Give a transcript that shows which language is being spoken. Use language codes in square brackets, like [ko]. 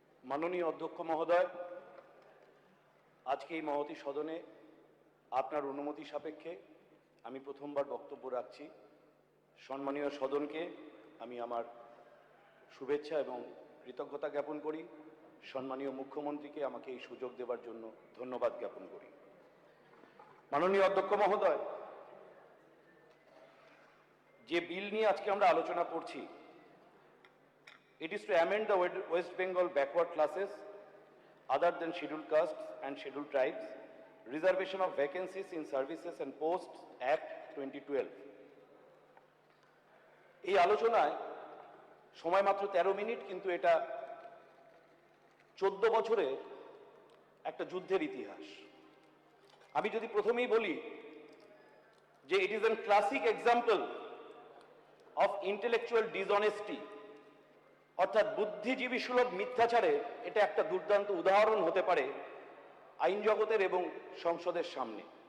[bn] মাননীয় অধ্যক্ষ মহোদয়, আজকে এই মহতী সদনে আপনার অনুমতি সাপেক্ষে আমি প্রথমবার বক্তব্য রাখছি। সম্মানীয় সদনকে আমি আমার শুভেচ্ছা এবং কৃতজ্ঞতা জ্ঞাপন করি। সম্মানীয় মুখ্যমন্ত্রীকে আমাকে এই সুযোগ দেওয়ার জন্য ধন্যবাদ জ্ঞাপন করি। মাননীয় অধ্যক্ষ মহোদয়, যে বিল নিয়ে আজকে আমরা আলোচনা করছি, [en] it is to amend the West Bengal backward classes other than scheduled castes and scheduled tribes, reservation of vacancies in services and posts Act 2012. [bn] এই আলোচনায় সময় মাত্র 13 মিনিট, কিন্তু এটা 14 বছরে একটা যুদ্ধের ইতিহাস। আমি যদি প্রথমেই বলি যে [en] it is a classic example of intellectual dishonesty, [bn] অর্থাৎ বুদ্ধিজীবী সুলভ মিথ্যাচারে এটা একটা দুর্দান্ত উদাহরণ হতে পারে আইন জগতের এবং সংসদের সামনে।